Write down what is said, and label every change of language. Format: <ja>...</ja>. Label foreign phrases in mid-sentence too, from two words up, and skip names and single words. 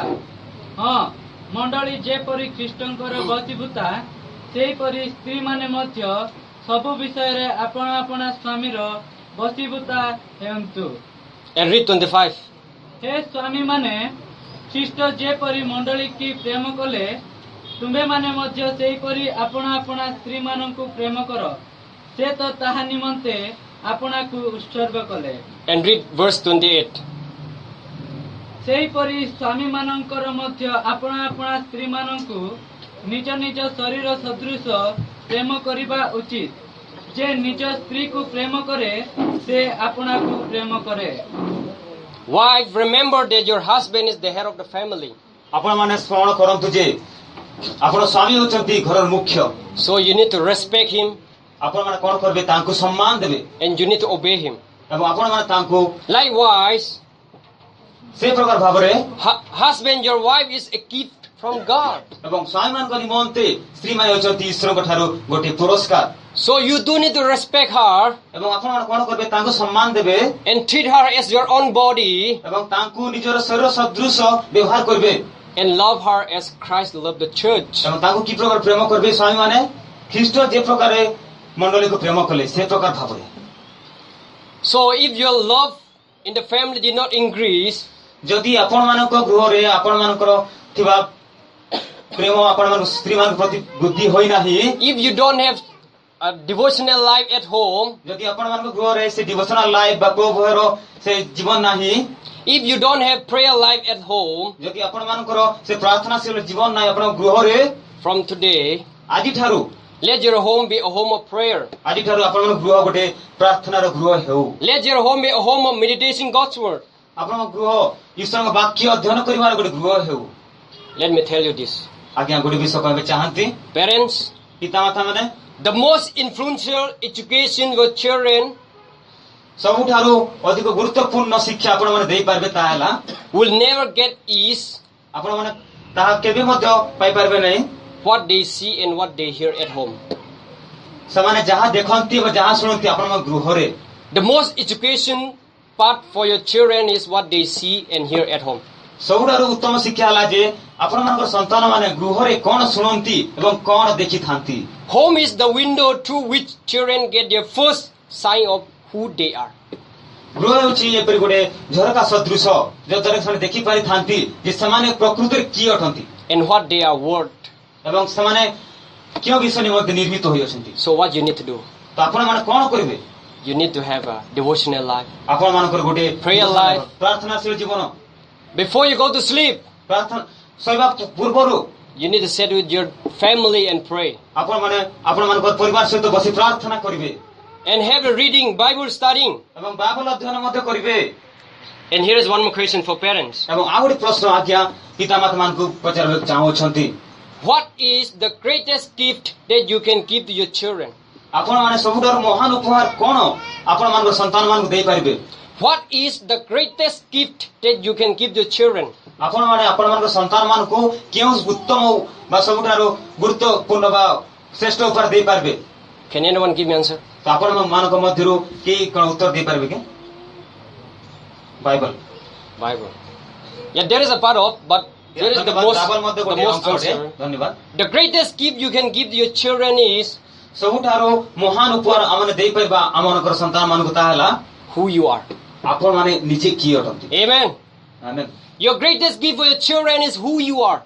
<or>ହଁ, ମଣ୍ଡଳୀ ଯେପରି ଖ୍ରୀଷ୍ଟଙ୍କର ବଶୀଭୂତ ସେହିପରି ସ୍ତ୍ରୀ ମାନେ ମଧ୍ୟ ସବୁ ବିଷୟ ରେ ଆପଣା ଆପଣା ସ୍ୱାମୀର ବଶୀଭୂତ ହେଉନ୍ତୁ।</or> <en>And read 25.</en> <or>ହେ ସ୍ୱାମୀ ମାନେ ଖ୍ରୀଷ୍ଟ ଯେପରି ମଣ୍ଡଳୀକୁ ପ୍ରେମ କଲେ, ତୁମ୍ଭେ ମାନେ ମଧ୍ୟ ସେହିପରି ଆପଣା ଆପଣା ସ୍ତ୍ରୀ ମାନଙ୍କୁ ପ୍ରେମ କର। ସେ ତ ତାହା ନିମନ୍ତେ ଆପଣାକୁ ଉତ୍ସର୍ଗ କଲେ।</or> <en>And read verse 28.</en> <or>ସେହିପରି ସ୍ୱାମୀମାନଙ୍କର ମଧ୍ୟ ଆପଣା ଆପଣା ସ୍ତ୍ରୀମାନଙ୍କୁ ନିଜ ନିଜ ଶରୀର ସଦୃଶ ପ୍ରେମ କରିବା ଉଚିତ। ଯେ ନିଜ ସ୍ତ୍ରୀକୁ ପ୍ରେମ କରେ ସେ ଆପଣାକୁ ପ୍ରେମ କରେ।</or> <en>Wife, remember that your husband is the head of the family.</en> <or>ଆପଣ ମାନେ ସ୍ମରଣ କରନ୍ତୁ ଯେ ଆପଣ ସ୍ୱାମୀ ହେଉଛନ୍ତି ଘରର ମୁଖ୍ୟ।</or> <en>So you need to respect him</en> <or>ଆପଣ ମାନେ କଣ କରିବେ ତାଙ୍କୁ ସମ୍ମାନ ଦେବେ</or> <en>and you need to obey him.</en> <or>ଏବଂ ଆପଣ ମାନେ ତାଙ୍କୁ</or> <en>Likewise,</en> <or>ସେ ପ୍ରକାର ଭାବରେ</or> <en>husband, your wife is a gift from God.</en> <or>ଏବଂ ସ୍ୱାମୀମାନଙ୍କ ନିମନ୍ତେ ସ୍ତ୍ରୀମାନେ ହେଉଛନ୍ତି ଈଶ୍ୱରଙ୍କ ଠାରୁ ଗୋଟିଏ ପୁରସ୍କାର।</or> <en>So you do need to respect her</en> <or>ଏବଂ ଆପଣ ମାନେ କଣ କରିବେ ତାଙ୍କୁ ସମ୍ମାନ ଦେବେ</or> <en>and treat her as your own body</en> <or>ଏବଂ ତାଙ୍କୁ ନିଜର ଶରୀର ସଦୃଶ ବ୍ୟବହାର କରିବେ</or> <en>and love her as Christ loved the church.</en> <or>ଏବଂ ତାଙ୍କୁ କି ପ୍ରକାର ପ୍ରେମ କରିବେ ସ୍ୱାମୀମାନେ ଖ୍ରୀଷ୍ଟ ଯେ ପ୍ରକାର ମଣ୍ଡଳୀକୁ ପ୍ରେମ କଲେ ସେ ପ୍ରକାର ଭାବରେ।</or> <en>So if your love in the family did not increase,</en> <or>ଯଦି ଆପଣମାନଙ୍କ ଗୃହରେ ଆପଣମାନଙ୍କର ଥିବା ପ୍ରେମ ଆପଣମାନଙ୍କ ସ୍ତ୍ରୀମାନଙ୍କ ପ୍ରତି ବୃଦ୍ଧି ହୋଇନାହିଁ,</or> <en>if you don't have a devotional life at home,</en> <or>ଯଦି ଆପଣମାନଙ୍କ ଗୃହରେ ସେ</or> <en>devotional life</en> <or>ବା ପ୍ରଭୁର ସେ ଜୀବନ ନାହିଁ,</or> <en>if you don't have prayer life at home,</en> <or>ଯଦି ଆପଣମାନଙ୍କର ସେ ପ୍ରାର୍ଥନାଶୀଳ ଜୀବନ ନାହିଁ ଆପଣଙ୍କ ଗୃହରେ,</or> <en>from today,</en> <or>ଆଜିଠାରୁ</or> <en>let your home be a home of prayer.</en> <or>ଆଜିଠାରୁ ଆପଣଙ୍କ ଗୃହ ଗୋଟେ ପ୍ରାର୍ଥନାର ଗୃହ ହେଉ।</or> <en>Let your home be a home of meditation God's word.</en> <or>ଆପଣଙ୍କ ଗୃହ ଈଶ୍ୱରଙ୍କ ବାକ୍ୟ ଅଧ୍ୟୟନ କରିବାର ଗୋଟେ ଗୃହ ହେଉ।</or> <en>Let me tell you this.</en> <or>ଆଜ୍ଞା ଗୋଟେ ବିଷୟ କହିବାକୁ ଚାହାନ୍ତି</or> <en>Parents,</en> <or>ପିତାମାତା ମାନେ</or> <en>the most influential education for children</en> <or>ସବୁଠାରୁ ଅଧିକ ଗୁରୁତ୍ୱପୂର୍ଣ୍ଣ ଶିକ୍ଷା ଆପଣମାନେ ଦେଇପାରିବେ ତାହା ହେଲା</or> <en>will never get is</en> <or>ଆପଣମାନେ ତାହା କେବେ ମଧ୍ୟ ପାଇପାରିବେ ନାହିଁ</or> <en>what they see and what they hear at home.</en> <or>ସେମାନେ ଯାହା ଦେଖନ୍ତି ବା ଯାହା ଶୁଣନ୍ତି ଆପଣଙ୍କ ଗୃହରେ।</or> <en>The most education part for your children is what they see and hear at home.</en> <or>ସବୁଠାରୁ ଉତ୍ତମ ଶିକ୍ଷା ହେଲା ଯେ ଆପଣମାନଙ୍କର ସନ୍ତାନମାନେ ଗୃହରେ କଣ ଶୁଣନ୍ତି ଏବଂ କଣ ଦେଖିଥାନ୍ତି।</or> <en>Home is the window through which children get their first sign of who they are.</en> <or>ଗୃହ ହେଉଛି ଏପରି ଗୋଟେ ଝରକା ସଦୃଶ ଯଦ୍ୱାରା ସେମାନେ ଦେଖିପାରିଥାନ୍ତି ଯେ ସେମାନେ ପ୍ରକୃତରେ କିଏ ଅଟନ୍ତି</or> <en>And what they are worth.</en> <or>ଏବଂ ସେମାନେ କେଉଁ ବିଷୟ ନିମନ୍ତେ ନିର୍ମିତ ହୋଇଅଛନ୍ତି।</or> <en>So what you need to do?</en> <or>ତ ଆପଣମାନେ କଣ କରିବେ?</or> <en>You need to have a devotional life.</en> <or>ଆପଣମାନଙ୍କର ଗୋଟେ</or> <en>Prayer life.</en> <or>ପ୍ରାର୍ଥନାଶୀଳ ଜୀବନ।</or> <en>Before you go to sleep,</en> <or>ପ୍ରାର୍ଥନା ଶୋଇବା ପୂର୍ବରୁ</or> <en>you need to sit with your family and pray.</en> <or>ଆପଣମାନେ ଆପଣମାନଙ୍କର ପରିବାର ସହିତ ବସି ପ୍ରାର୍ଥନା କରିବେ</or> <en>And have a reading, Bible studying.</en> <or>ଏବଂ ବାଇବଲ ଅଧ୍ୟୟନ ମଧ୍ୟ କରିବେ।</or> <en>And here is one more question for parents.</en> <or>ଏବଂ ଆଉ ଗୋଟେ ପ୍ରଶ୍ନ ଆଜ୍ଞା ପିତାମାତାମାନଙ୍କୁ ପଚାରିବାକୁ ଚାହୁଁଛନ୍ତି</or> <en>What is the greatest gift that you can give to your children?</en> <or>ଆପଣମାନେ ସବୁଠାରୁ ମହାନ ଉପହାର କଣ ଆପଣମାନଙ୍କର ସନ୍ତାନମାନଙ୍କୁ ଦେଇପାରିବେ?</or> <en>What is the greatest gift that you can give to your children?</en> <or>ଆପଣମାନେ ଆପଣମାନଙ୍କର ସନ୍ତାନମାନଙ୍କୁ କେଉଁ ଉତ୍ତମ ବା ସବୁଠାରୁ ଗୁରୁତ୍ୱପୂର୍ଣ୍ଣ ବା ଶ୍ରେଷ୍ଠ ଉପହାର ଦେଇପାରିବେ?</or> <en>Can anyone give me answer?</en> <or>ତ ଆପଣମାନଙ୍କ ମଧ୍ୟରୁ କେହି କଣ ଉତ୍ତର ଦେଇପାରିବେ କି? ବାଇବଲ।</or> <en>Bible. Yeah, there is a part of, but here is the most</en> <or>ବାଇବଲ ମଧ୍ୟ ଗୋଟେ ଅଂଶ ଅଟେ।</or> <en>answer.</en> <or>ଧନ୍ୟବାଦ।</or> <en>The greatest gift you can give to your children is</en> <or>ସବୁଠାରୁ ମହାନ ଉପହାର ଆମେ ଦେଇପାରିବା ଆମମାନଙ୍କର ସନ୍ତାନମାନଙ୍କୁ ତାହା ହେଲା</or> <en>who you are.</en> <or>ଆପଣମାନେ ନିଜେ କିଏ ଅଟନ୍ତି।</or> <en>Amen.</en> <or>ଆମେନ୍।</or> <en>Your greatest gift for your children is who you are.</en>